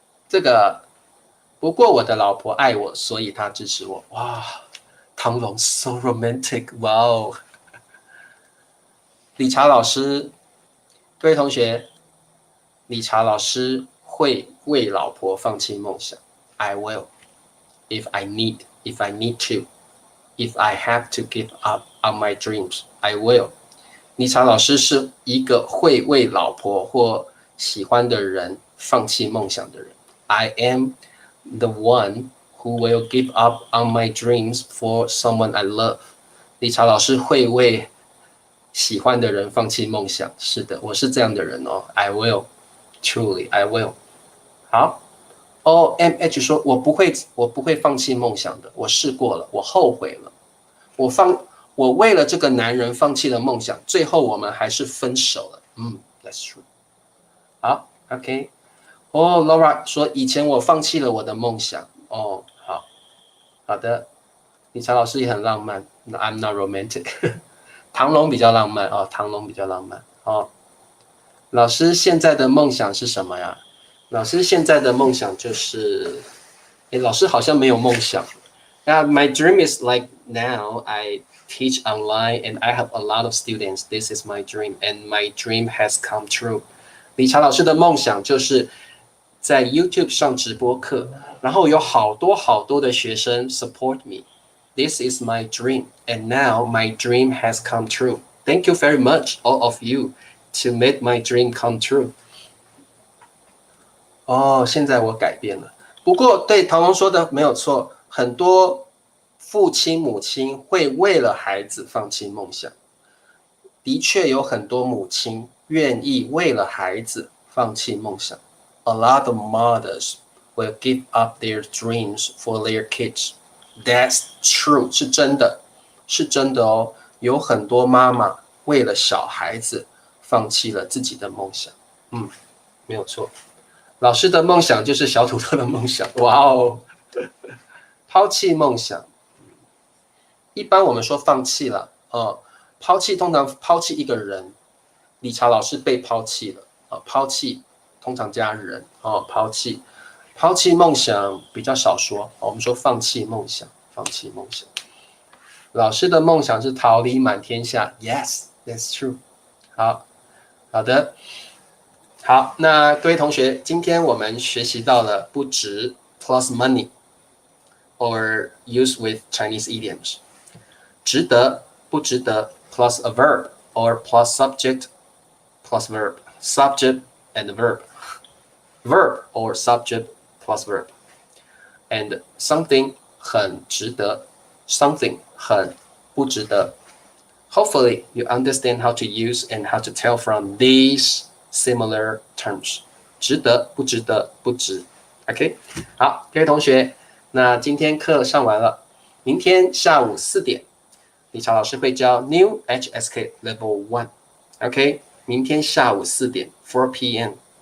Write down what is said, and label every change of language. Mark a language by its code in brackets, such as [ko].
[zh] 这个，不过我的老婆爱我，所以她支持我。哇，唐龙 [en] so romantic， [zh] 哇哦！理查老师，各位同学，理查老师会为老婆放弃梦想。 [en] I will, if I need to, if I have to give up on my dreams, I will。 [zh] 理查老师是一个会为老婆或喜欢的人放弃梦想的人。 [en] I am the one who will give up on my dreams for someone I love。 [zh] 理查老师会为喜欢的人放弃梦想。是的，我是这样的人哦。 [en] I will, truly, I will。 [zh] 好 ，OMH 说，我不会放弃梦想的。我试过了，我后悔了。我为了这个男人放弃了梦想，最后我们还是分手了。 [en] That's true。 好 ，OK。 [zh] 哦 ，Laura 说以前我放弃了我的梦想。哦，好的，理查老师也很浪漫。 [en] I'm not romantic 。 [zh] 唐龙比较浪漫哦，唐龙比较浪漫哦。老师现在的梦想是什么呀？老师现在的梦想就是，老师好像没有梦想。 [en] My dream is like now I teach online and I have a lot of students. This is my dream and my dream has come true. [zh] 理查老师的梦想就是在 YouTube 上直播课，然后有好多的学生 [en] support me. This is my dream and now my dream has come true. Thank you very much, all of you, to make my dream come true. [zh] 哦，现在我改变了。不过对唐龙说的没有错，很多父亲母亲会为了孩子放弃梦想。的确有很多母亲愿意为了孩子放弃梦想。 [en] A lot of mothers will give up their dreams for their kids. That's true， [zh] 是真的，是真的哦。有很多妈妈为了小孩子放弃了自己的梦想。没有错。老师的梦想就是小土豆的梦想。哇哦，抛弃梦想。一般我们说放弃了，抛弃通常抛弃一个人。理查老师被抛弃了，抛弃通常加人，抛弃梦想比较少说，我们说放弃梦想，放弃梦想。老师的梦想是桃李满天下 ， [en] Yes, that's true。 [zh] 好的，好，那各位同学，今天我们学习到了不值 [en] plus money or use with Chinese idioms， 值得不值得 plus a verb or plus subject plus verb, subject and verb, verb or subject plus verb, and something 很值得 something 很不值得。 Hopefully you understand how to use and how to tell from these similar terms. [zh] 值得不值得不值 OK 好，各位同学，那今天课上完了，明天下午4点理查老师会教 New HSK Level 1 OK 明天下午4点 4 p.m.